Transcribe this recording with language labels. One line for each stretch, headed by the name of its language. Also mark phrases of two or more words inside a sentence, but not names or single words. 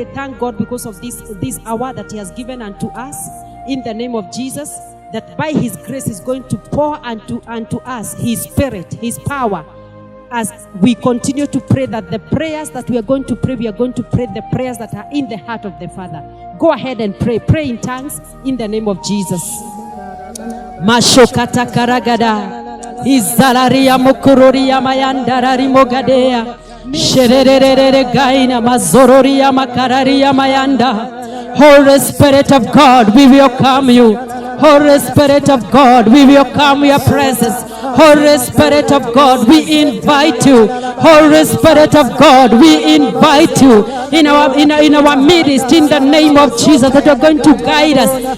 English: Thank God because of this hour that He has given unto us in the name of Jesus, that by His grace is going to pour unto us His Spirit, His power, as we continue to pray that the prayers that we are going to pray the prayers that are in the heart of the Father. Go ahead and pray. Pray in tongues in the name of Jesus. Mashokata karagada izalaria mukuroria mayandarari mogadea shererere gaina mazororia makararia mayanda. Holy Spirit of God, we welcome you. Holy Spirit of God, we welcome your presence. Holy Spirit of God, we invite you. Holy Spirit of God, we invite you in our midst in the name of Jesus, that you're going to guide us.